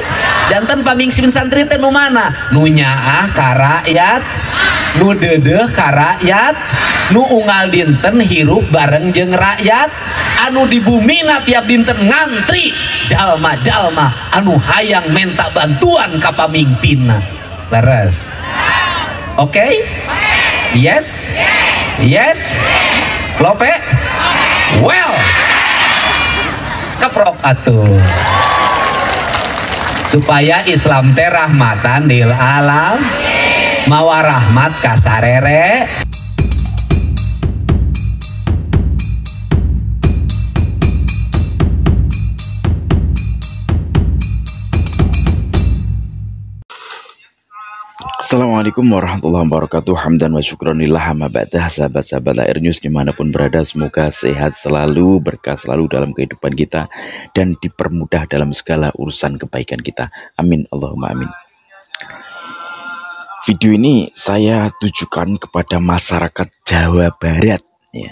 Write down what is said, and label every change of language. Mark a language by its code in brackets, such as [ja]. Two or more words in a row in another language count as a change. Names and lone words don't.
[su] Jantan pamimpin santri teh nu mana? Nu nyaah ka rakyat, nu deudeuh ka rakyat, nu unggal dinten hirup bareng jeung rakyat, anu di bumina tiap dinten ngantri jalma-jalma anu hayang menta bantuan ka pamimpinna. Leres? [en] Oke? Yes? Yes? Lope? Well, [su] keprok atuh. Supaya Islam teh [ar] رحمةً للعالم, [su] mawa rahmat ka sarere. [ar] السلام عليكم ورحمة الله وبركاته. حمدًا وشكرًا لله أما بعد. [id] Sahabat-sahabat Air News dimanapun berada, semoga sehat selalu, berkah selalu dalam kehidupan kita, dan dipermudah dalam segala urusan kebaikan kita. [ar] آمين، اللهم آمين. [id] Video ini saya tujukan kepada masyarakat Jawa Barat ya.